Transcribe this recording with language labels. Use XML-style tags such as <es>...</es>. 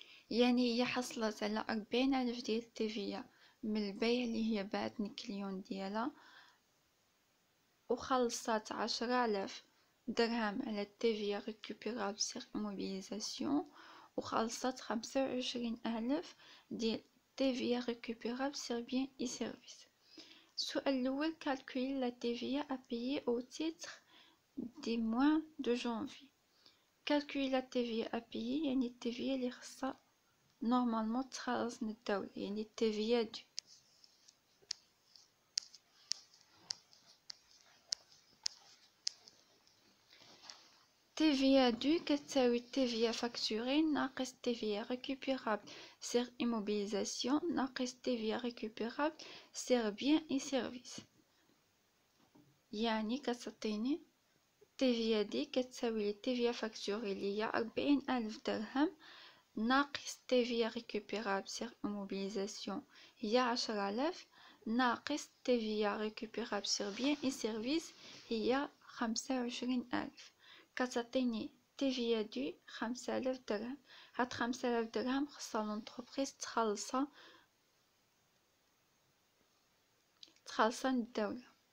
<ar>يعني هي حصلت على 40,000 ديال التيفيا من البيع اللي هي باعت الكليون ديالها، وخلصت 10,000 درهم على التيفيا ريكوبيرابل سير موبيليزاسيون، وخلصت 25,000 ديال</ar> <fr>TVA récupérable sur biens et services.</fr> <ar>السؤال الأول:</ar> <fr>calculer la TVA à payer au titre des mois de janvier. calculer la TVA à payer</fr> <ar>يعني التيفيا اللي خصها نورمالمون تخلص من الدولة، يعني التيفيا دو.</ar> <fr>TVA due</fr> <ar>كتساوي</ar> <fr>TVA facturé</fr> <ar>ناقص</ar> <fr>TVA récupérable sur immobilisation ناقص TVA récupérable sur biens et services.</fr> <ar>يعني كتعطيني TVA دي كتساوي لي TVA facturé اللي هي 40,000 درهم ناقص</ar> <fr>TVA récupérable sur immobilisation</fr> <ar>هي 10,000 ناقص</ar> <fr>TVA récupérable sur biens et services</fr> <ar>هي 25,000. كتعطيني TVA دو 5000 درهم. هاد 5000 درهم خصها لونتربريز تخلصها للدولة.</ar>